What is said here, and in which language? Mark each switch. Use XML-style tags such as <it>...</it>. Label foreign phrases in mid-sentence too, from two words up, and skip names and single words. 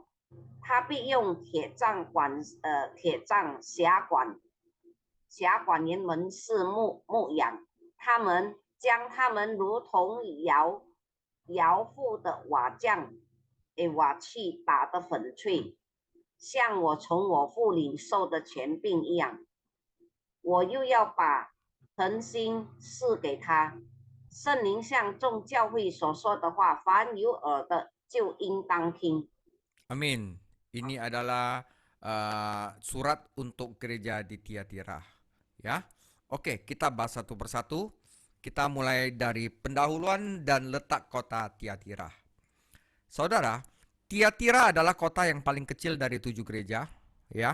<zh>他必用铁杖辖管人们是牧养，将他们如同摇覆的瓦器打得粉碎，像我从我父领受的权柄一样。我又要把诚心赐给他。圣灵向众教会所说的话，凡有耳的就应当听。</zh> <id>Amin. Ini adalah surat untuk gereja di Tiatira. Ya, oke, kita bahas satu persatu. Kita mulai dari pendahuluan dan letak kota Tiatira. Saudara, Tiatira adalah kota yang paling kecil dari 7 gereja, ya.</id>